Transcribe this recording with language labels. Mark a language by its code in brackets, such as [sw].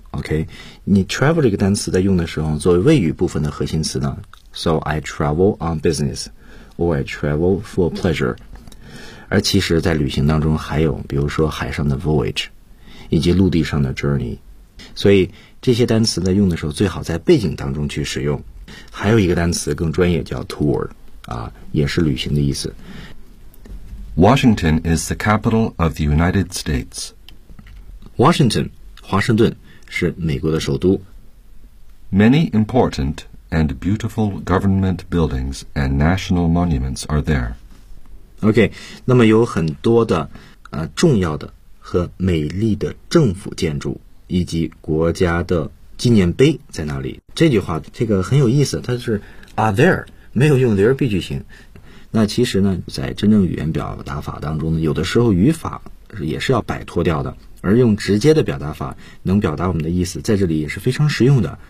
[zh] OK， 你 travel 这个单词在用的时候作为谓语部分的核心词呢， [en] so I travel on business or I travel for pleasure。 [zh] 而其实在旅行当中还有比如说海上的 voyage 以及陆地上的 journey， 所以这些单词呢用的时候最好在背景当中去使用。还有一个单词更专业叫 tour， 啊，也是旅行的意思。 [en] Washington is the capital of the United States. [zh] Washington, 华盛顿是美国的首都。 [en] Many important and beautiful government buildings and national monuments are there. [zh] OK， 那么有很多的重要的和美丽的政府建筑以及国家的纪念碑在哪里？这句话这个很有意思，它是 [en] are there， [zh] 没有用 [en] there be [zh] 句型。那其实呢，在真正语言表达法当中呢，有的时候语法也是要摆脱掉的，而用直接的表达法能表达我们的意思，在这里也是非常实用的。